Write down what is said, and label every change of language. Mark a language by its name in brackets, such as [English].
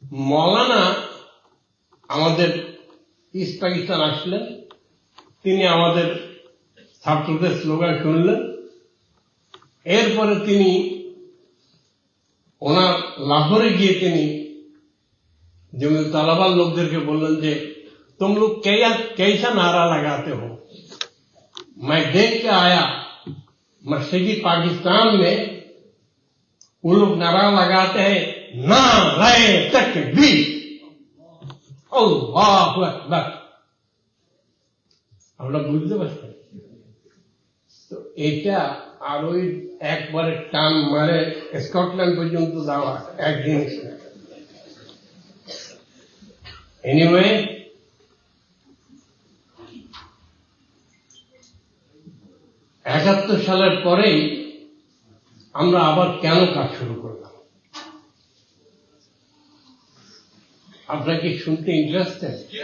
[Bangla] মৌলানা আমাদের ইস্ট পাকিস্তান আসলেন, তিনি আমাদের ছাত্রদের স্লোগান শুনলেন, এরপরে তিনি ওনার লাহোরে গিয়ে তিনি [Hindi] जमीन तालाबा लोग बोलन जे तुम लोग कैसा नारा लगाते हो। मैं देख के आया मशरकी पाकिस्तान में वो लोग नारा लगाते हैं नारे तकबीर, अल्लाहु अकबर। [Bangla] আমরা বুঝতে পারছি তো এটা আর ওই একবারে টান মারে স্কটল্যান্ড পর্যন্ত যাওয়া এক জিনিস না। এনিওয়ে, একাত্তর সালের পরেই আমরা আবার কেন কাজ শুরু করলাম, আপনারা কি শুনতে ইন্টারেস্টেড?